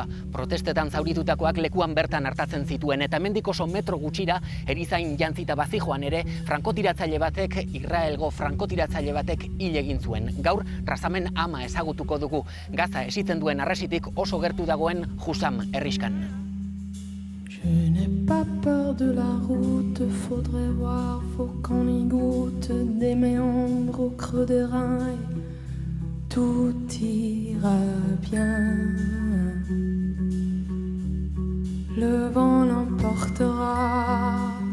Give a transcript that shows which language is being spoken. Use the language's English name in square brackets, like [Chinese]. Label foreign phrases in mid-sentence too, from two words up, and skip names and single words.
[Basque] Protestetan zauritutakoak lekuan bertan hartatzen zituen eta hemendik oso metro gutxira erizain jantzita bazijoan ere Israelgo frankotiratzaile batek hil egin zuen. Gaur Razamen ama ezagutuko dugu. Gaza esitzen duen arresitik oso gertu dagoen Husam herriskan. [French] Je n'ai pas peur de la route, faudrait voir, faut qu'on y goûte des méandres au creux des reins, tout ira bien. Le vent l'emportera.